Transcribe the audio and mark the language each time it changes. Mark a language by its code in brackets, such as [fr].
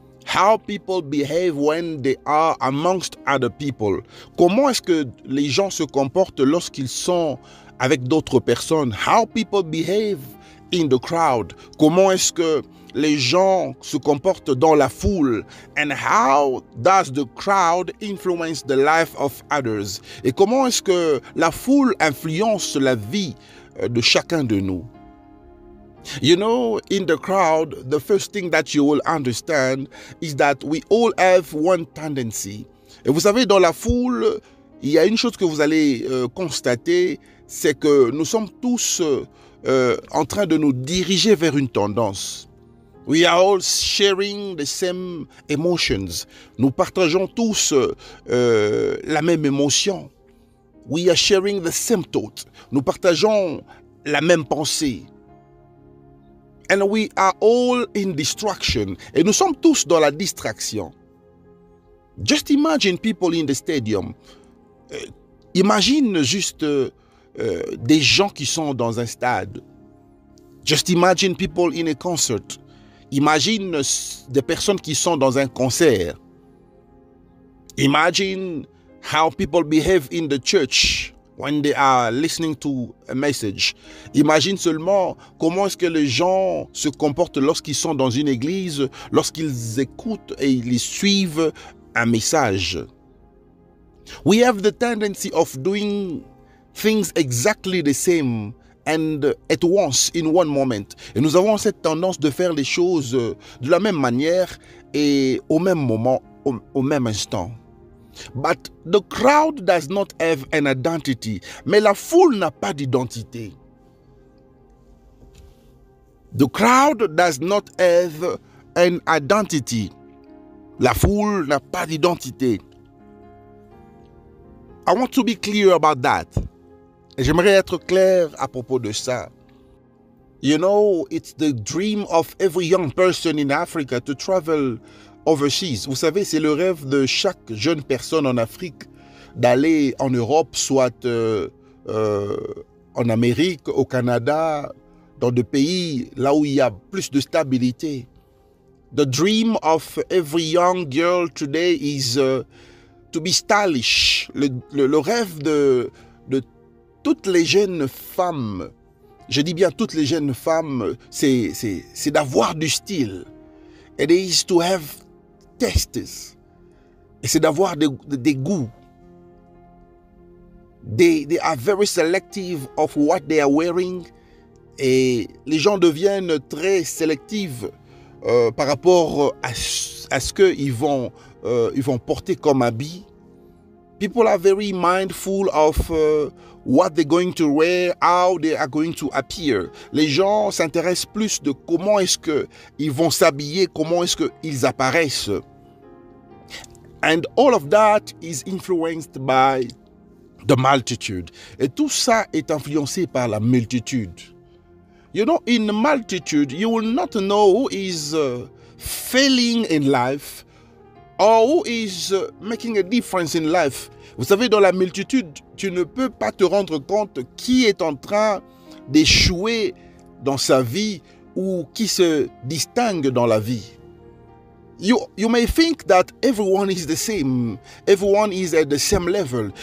[en] How people behave when they are amongst other people. [fr] Comment est-ce que les gens se comportent lorsqu'ils sont avec d'autres personnes? [en] How people behave in the crowd. [fr] Comment est-ce que les gens se comportent dans la foule? [en] And how does the crowd influence the life of others? [fr] Et comment est-ce que la foule influence la vie de chacun de nous? [en] You know, in the crowd, the first thing that you will understand is that we all have one tendency. [fr] Et vous savez, dans la foule, il y a une chose que vous allez constater, c'est que nous sommes tous en train de nous diriger vers une tendance. [en] We are all sharing the same emotions. [fr] Nous partageons tous la même émotion. [en] We are sharing the same thought. [fr] Nous partageons la même pensée. [en] And we are all in distraction. [fr] Et nous sommes tous dans la distraction. [en] Just imagine people in the stadium. [fr] Imagine juste des gens qui sont dans un stade. [en] Just imagine people in a concert. [fr] Imagine des personnes qui sont dans un concert. [en] Imagine how people behave in the church when they are listening to a message. [fr] Imagine seulement comment est-ce que les gens se comportent lorsqu'ils sont dans une église, lorsqu'ils écoutent et ils suivent un message. [en] We have the tendency of doing things exactly the same and at once in one moment. [fr] Et nous avons cette tendance de faire les choses de la même manière et au même moment, au même instant. [en] But the crowd does not have an identity. [fr] Mais la foule n'a pas d'identité. [en] The crowd does not have an identity. [fr] La foule n'a pas d'identité. [en] I want to be clear about that. [fr] Et j'aimerais être clair à propos de ça. [en] You know, it's the dream of every young person in Africa to travel overseas. [fr] Vous savez, c'est le rêve de chaque jeune personne en Afrique d'aller en Europe, soit en Amérique, au Canada, dans des pays là où il y a plus de stabilité. [en] The dream of every young girl today is to be stylish. [fr] Le rêve de toutes les jeunes femmes, je dis bien toutes les jeunes femmes, c'est d'avoir du style. [en] It is to have tastes. [fr] Et c'est d'avoir des goûts. [en] They are very selective of what they are wearing. [fr] Et les gens deviennent très sélectifs par rapport à ce qu'ils vont porter comme habit. [en] People are very mindful of what they're going to wear, how they are going to appear. [fr] Les gens s'intéressent plus de comment est-ce qu'ils vont s'habiller, comment est-ce qu'ils apparaissent. [en] And all of that is influenced by the multitude. [fr] Et tout ça est influencé par la multitude. [en] You know, in the multitude, you will not know who is failing in life or who is making a difference in life. [fr] Vous savez, dans la multitude, tu ne peux pas te rendre compte qui est en train d'échouer dans sa vie ou qui se distingue dans la vie. [en] You may think that everyone is the same, everyone is at the same level.